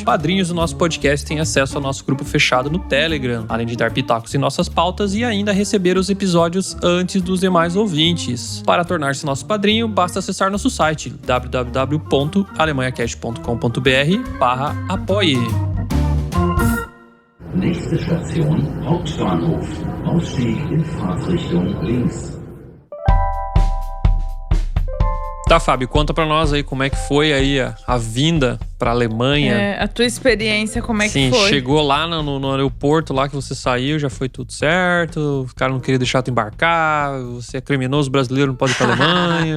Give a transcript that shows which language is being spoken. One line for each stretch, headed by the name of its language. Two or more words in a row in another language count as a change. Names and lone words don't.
Portuguese: Padrinhos do nosso podcast têm acesso ao nosso grupo fechado no Telegram, além de dar pitacos em nossas pautas e ainda receber os episódios antes dos demais ouvintes. Para tornar-se nosso padrinho, basta acessar nosso site www.alemanhacast.com.br/apoie.
German: Nächste Station, Hauptbahnhof. Ausstieg in Fahrtrichtung links.
Portuguese: Tá, Fábio, conta pra nós aí como é que foi aí a vinda pra Alemanha. A tua experiência, como é Sim, que foi? chegou lá no aeroporto, lá que você saiu, já foi tudo certo, o cara não queria deixar tu embarcar, você é criminoso brasileiro, não pode ir pra Alemanha.